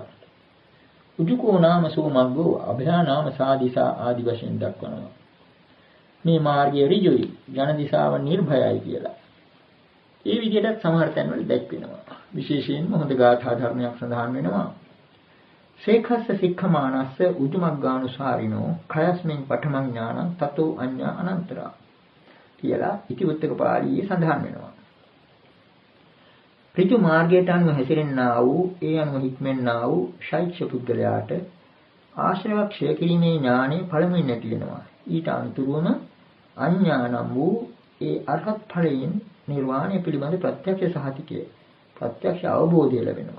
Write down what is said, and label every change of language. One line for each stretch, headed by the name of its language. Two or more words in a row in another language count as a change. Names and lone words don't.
Pali: උජුකෝ නාම සෝ මග්ගෝ අභයා නාම සාදිසා
Sinhala: ආදි වශයෙන් දක්වනවා. මේ මාර්ගය ඍජුයි, යන දිශාව නිර්භයයි කියලා. ඒ විදිහට සමහර තැන්වල දැක්වෙනවා. විශේෂයෙන්ම හොඳ ගාථා ධර්මයක් සඳහන් වෙනවා.
Pali: සේඛස්ස සික්ඛමානස්ස උජුමග්ගානුසාරිනෝ khයස්මින් පඨමං ඥානං තතෝ අඤ්ඤා අනන්තරා
Sinhala: කියලා ඉතිවුත්තක පාළියේ සඳහන් වෙනවා. ඍජු මාර්ගයට අනුව හැසිරෙන්නා වූ ඒ අනුව හික්මෙන්නා වූ ශෛක්ෂ පුද්ගලයාට ආශ්‍රවක්ෂය කිරීමේ ඥානෙ පළමුවෙන් ඇති වෙනවා. ඊට අනුතුරුවම අඥානම් වූ ඒ අරහත් ඵලයෙන් නිර්වාණය පිළිබඳ ප්‍රත්‍යක්ෂ සහතිකය, ප්‍රත්‍යක්ෂ අවබෝධය ලැබෙනවා.